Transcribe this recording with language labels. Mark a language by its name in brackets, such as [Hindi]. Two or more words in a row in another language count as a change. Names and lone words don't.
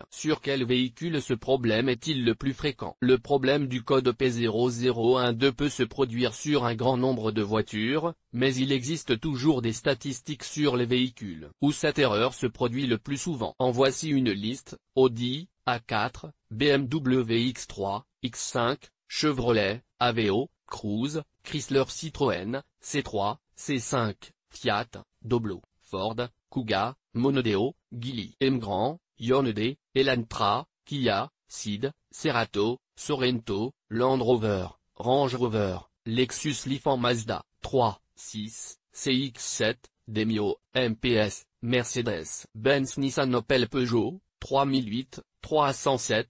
[French] Sur quel véhicule ce problème est-il le plus fréquent? Le problème du code P0012 peut se produire sur un grand nombre de voitures, mais il existe toujours des statistiques sur les véhicules où cette erreur se produit le plus souvent. En voici une liste: Audi, A4, BMW X3, X5, Chevrolet, Aveo, Cruze, Chrysler Citroën, C3, C5, Fiat, Doblo, Ford, Kuga, Monodeo, Geely, Emgrand, Hyundai, Elantra, Kia, Ceed, Cerato, Sorento, Land Rover, Range Rover, Lexus Lifan Mazda, 3, 6, CX-7, Demio, MPS, Mercedes, Benz Nissan Opel Peugeot, 3008, 307,